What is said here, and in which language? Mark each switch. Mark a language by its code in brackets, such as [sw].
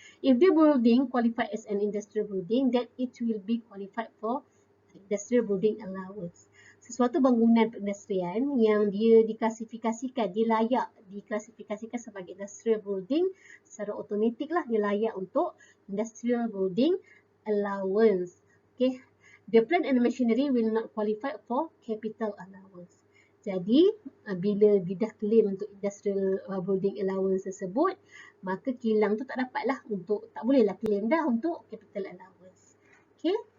[en] If the building qualified as an industrial building, then it will be qualified for industrial building allowance. [ms] Sesuatu bangunan perindustrian yang dia diklasifikasikan, dia layak diklasifikasikan sebagai industrial building, secara automatik lah dia layak untuk industrial building allowance. Okay. [en] The plant and machinery will not qualify for capital allowance. [ms] Jadi, bila dia dah claim untuk industrial building allowance tersebut, maka kilang tu tak dapat lah untuk, tak boleh lah claim dah untuk capital allowance. Okay.